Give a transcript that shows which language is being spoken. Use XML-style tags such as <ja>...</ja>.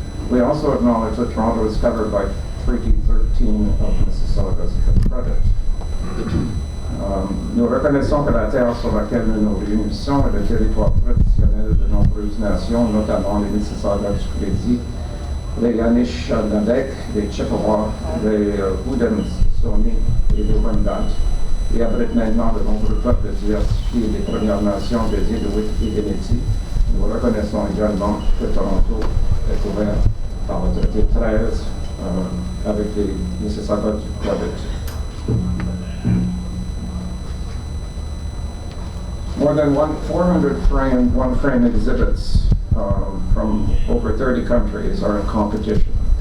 <en>We also acknowledge that Toronto is covered by Treaty 13 of Mississauga's Credit.</en> <fr>Nous reconnaissons que la terre sur laquelle nous nous réunissons est le territoire traditionnel de nombreuses nations, notamment les Mississaugas du Crédit, les Anishinaabe, les Chippewa, les Haudenosaunee et les Wendat, et abrite maintenant de nombreux peuples diversifiés des Premières Nations, des Inuits et des Métis. Nous reconnaissons également que Toronto est ouvert par le traité 13 avec les Mississaugas du Credit.</fr> <en>More than 400 one-frame exhibits from over 30 countries are in competition.</en>